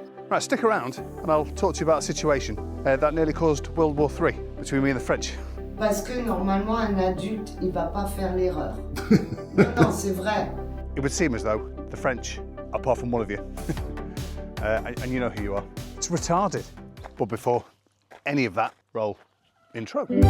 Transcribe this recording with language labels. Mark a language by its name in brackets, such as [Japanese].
[English] Right, stick around and I'll talk to you about a situation that nearly caused World War III between me and the French. [French] Parce que normalement, un adulte, il va pas faire l'erreur. Non, c'est vrai. [English] It would seem as though the French, apart from one of you, and you know who you are, it's retarded. But before any of that, roll intro.